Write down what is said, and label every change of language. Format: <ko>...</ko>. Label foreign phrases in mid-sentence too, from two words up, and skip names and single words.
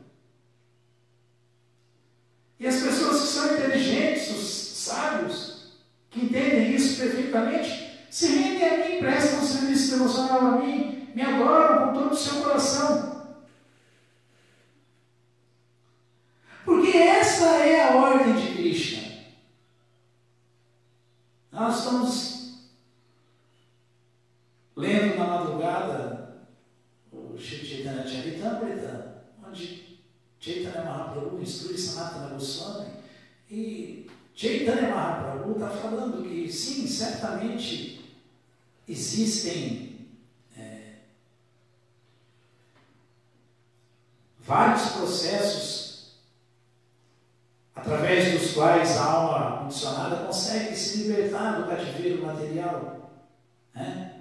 <pt>E as pessoas que são inteligentes, os sábios, que entendem isso perfeitamente, se rendem a mim, prestam um serviço devocional a mim, me adoram com todo o seu coração. Porque essa é a ordem de Krishna. Nós estamos lendo na madrugada o Shri Chaitanya Charitamrita, onde Chaitanya Mahaprabhu instrui Sanatana Goswami, e Chaitanya Mahaprabhu está falando que sim, certamente existem vários processos através dos quais a alma condicionada consegue se libertar do cativeiro material, né?</pt>